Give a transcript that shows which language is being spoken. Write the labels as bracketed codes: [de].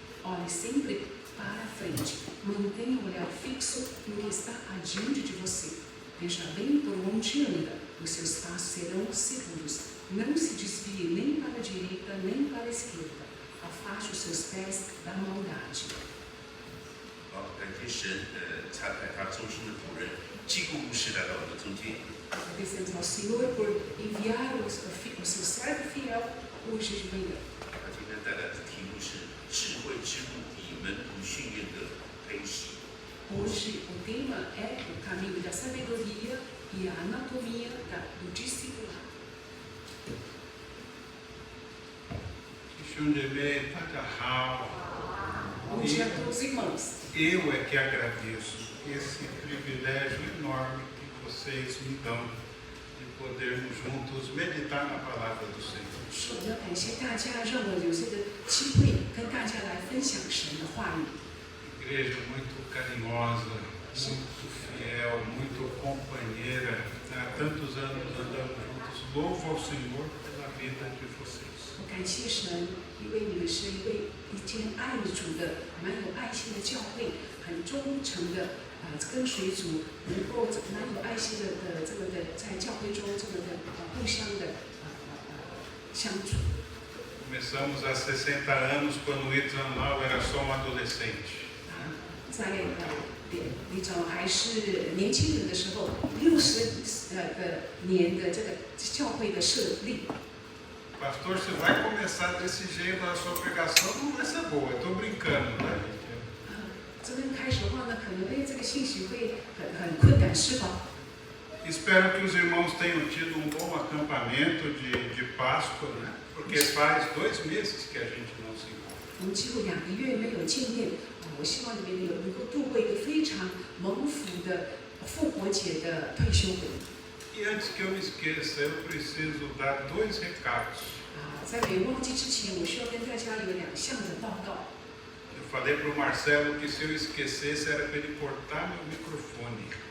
[pt] Olhe sempre para a frente. Mantenha o olhar fixo no que está adiante de você. Veja bem por onde anda. Os seus passos serão seguros. Não se desvie nem para a direita nem para a esquerda. Afaste os seus pés da maldade. [zh] 好，感谢神，差派他终身的仆人基督牧师来到我们的中间。 [pt] Agradecemos ao Senhor por enviar o seu servo fiel hoje de manhã. [zh] 他今天带来的题目是“智慧之路以门徒训练的培习”。 [pt] Hoje o tema é o caminho da sabedoria e a anatomia do discipulado. [zh] 弟兄姐妹，大家好。 [pt] Bom dia a todos os irmãos. Eu é que agradeço esse privilégio enorme que vocês me dão de podermos juntos meditar na palavra do Senhor. [zh] 我要感谢大家，让我有这个机会跟大家来分享神的话语。 [pt] Igreja muito carinhosa, muito fiel, muito companheira. Há tantos anos andamos juntos. Louvo ao Senhor pela vida de vocês. [zh] 我感谢神，因为你们是一位已经爱主的、蛮有爱心的教会，很忠诚的跟随主，能够蛮有爱心的这个在教会中这个互相的相处。 [pt] Começamos há 60 anos quando o Ethan Lau era só um adolescente. [zh] 在李总还是年轻人的时候，60年的这个教会的设立。 [pt] Pastor, você vai começar desse jeito, a sua pregação não vai ser boa. Eu estou brincando, tá, gente? [zh] 这边开始的话呢，可能这个信息会很困难，是吧？ [pt] Espero que os irmãos tenham tido um bom acampamento de Páscoa, né? Porque faz 2 meses que a gente não se encontra. [zh] 我们几乎2个月没有见面，我希望你们能够度过一个非常蒙福的复活节的退休会。 [pt] E antes que eu me esqueça, eu preciso dar 2 recados. [zh] 在没忘记之前，我需要跟大家有2项的报告。 [pt] Eu falei para o Marcelo que se eu esquecesse era para ele cortar meu microfone.